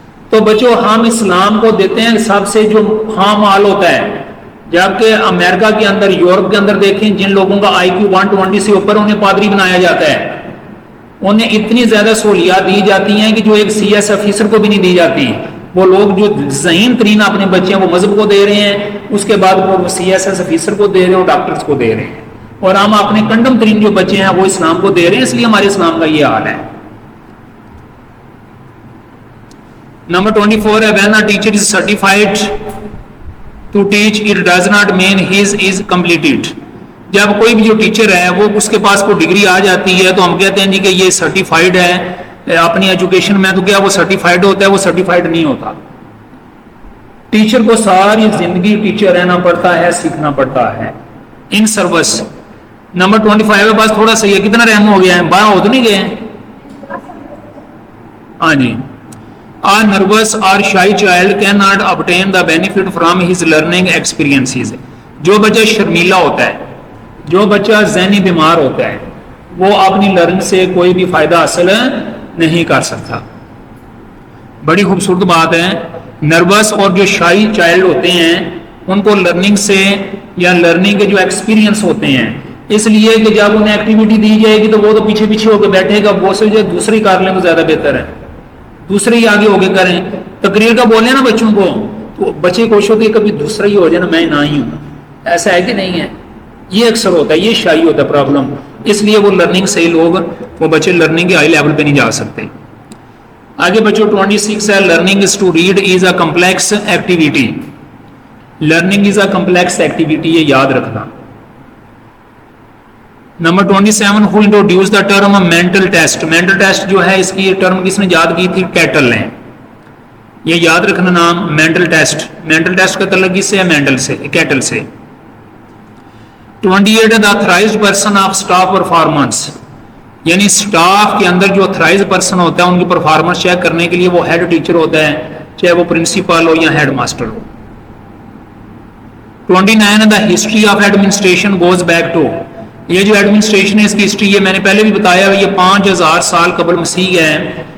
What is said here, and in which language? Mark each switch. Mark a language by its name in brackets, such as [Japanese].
[Urdu] تو بچوں ہم اسلام کو دیتے ہیں سب سے جو خام مال ہوتا ہے، جبکہ امریکہ کے اندر، یورپ کے اندر دیکھیں جن لوگوں کا IQ 120 سے اوپر انہیں پادری بنایا جاتا ہے، انہیں اتنی زیادہ سہولیات دی جاتی ہیں کہ جو ایک CS آفیسر کو بھی نہیں دی جاتی. وہ لوگ جو ذہین ترین اپنے بچے ہیں وہ مذہب کو دے رہے ہیں، اس کے بعد وہ CSS آفیسر کو دے رہے ہیں اور ڈاکٹرز کو دے رہے ہیں، اور ہم اپنے کنڈم ترین جو بچے ہیں وہ اسلام کو دے رہے ہیں. اس لیے ہمارے اسلام کا یہ حال ہے. نمبر 24 ہے [English] when a teacher is certified to teach it does not mean his is completed. [Urdu] جب کوئی بھی جو ٹیچر ہے وہ اس کے پاس کوئی ڈگری آ جاتی ہے تو ہم کہتے ہیں جی کہ یہ سرٹیفائڈ ہے اپنی ایجوکیشن میں. تو کیا وہ سرٹیفائڈ ہوتا ہے؟ وہ سرٹیفائڈ نہیں ہوتا. ٹیچر کو ساری زندگی ٹیچر رہنا پڑتا ہے، سیکھنا پڑتا ہے ان سروس. نمبر 25 ہے، بس تھوڑا سا یہ کتنا رحم ہو گیا ہے، 12 ہو تو نہیں گئے؟ ہاں جی. [English] A nervous or shy child cannot obtain the benefit from his learning experiences. [Urdu] جو بچہ شرمیلا ہوتا ہے، جو بچہ ذہنی بیمار ہوتا ہے، وہ اپنی لرننگ سے کوئی بھی فائدہ حاصل نہیں کر سکتا. بڑی خوبصورت بات ہے. نروس اور جو شائی چائلڈ ہوتے ہیں ان کو لرننگ سے یا لرننگ کے جو ایکسپیرینس ہوتے ہیں، اس لیے کہ جب انہیں ایکٹیویٹی دی جائے گی تو وہ تو پیچھے پیچھے ہو کے بیٹھے گا، وہ سے جو دوسری کر لیں تو زیادہ بہتر ہے، دوسرے ہی آگے ہو کے کریں. تقریر کا بولیں نا بچوں کو تو بچے کوشش ہوتی ہے کبھی دوسرا ہی ہو جائے نا، میں نہ ہی ہوں. ایسا ہے کہ نہیں ہے؟ یہ اکثر ہوتا ہے، یہ شائی ہوتا ہے پرابلم. اس لیے وہ لرننگ سے ہی لوگ، وہ بچے لرننگ کے ہائی لیول پہ نہیں جا سکتے. آگے بچوں 26 ہے، [English] Learning is to read is a complex activity. Learning is a complex activity, [Urdu] یہ یاد رکھنا. Number [English] 27 who introduced the term mental test. [Urdu] mental test جو ہے اس کی ٹرم کس نے یاد کی تھی؟ کیٹل نے. یہ یاد رکھنا نام mental test. mental test کا تعلق کس سے ہے؟ مینڈل سے، کیٹل سے. [English] 28 the authorized person of staff performance. [Urdu] یعنی سٹاف کے اندر جو authorized person ہوتا ہے ان کی پرفارمنس چیک کرنے کے لیے وہ ہیڈ ٹیچر ہوتا ہے، چاہے وہ پرنسپل ہو یا head master ہو. [English] 29 the history of administration goes back to. [Urdu] یہ جو ایڈمنسٹریشن ہے اس کی ہسٹری، یہ میں نے پہلے بھی بتایا، یہ 5000 سال قبل مسیح ہے.